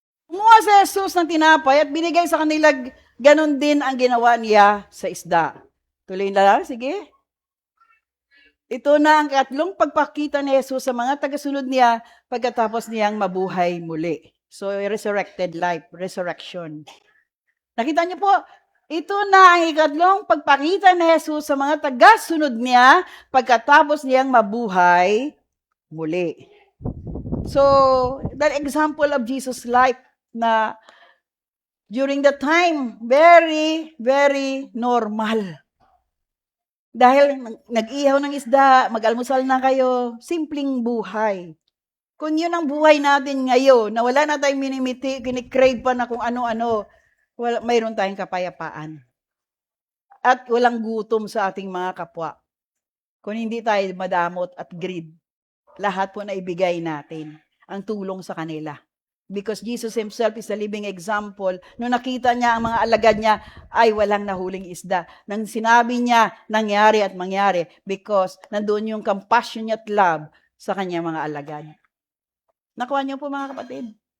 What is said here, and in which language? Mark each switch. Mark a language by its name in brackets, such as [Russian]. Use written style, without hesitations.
[Filipino] Kumuha si Jesus ng tinapay at binigay sa kanila, ganon din ang ginawa niya sa isda. Tuloy na lang, sige. Ito na ang katlong pagpakita ni Jesus sa mga tagasunod niya pagkatapos niyang mabuhay muli. [English] So, resurrected life, resurrection. [Filipino] Nakita niyo po, ito na ang ikatlong pagpakita ni Jesus sa mga tagasunod niya pagkatapos niyang mabuhay muli. [English] So, the example of Jesus' life [Filipino] na [English] during the time, very, very normal. [Filipino] Dahil nag-ihaw ng isda, mag-almusal na kayo, simpleng buhay. Kung yun ang buhay natin ngayon, na wala na tayong minimiti, kinikrave pa na kung ano-ano, mayroon tayong kapayapaan. At walang gutom sa ating mga kapwa. Kung hindi tayo madamot at greed, lahat po na ibigay natin ang tulong sa kanila. [English] Because Jesus Himself is a living example. [Filipino] Nung nakita niya ang mga alagad niya, ay walang nahuling isda. Nang sinabi niya, nangyari at mangyari because nandoon yung [English] compassion at love [Filipino] sa kanyang mga alagad. Nakuha niyo po mga kapatid?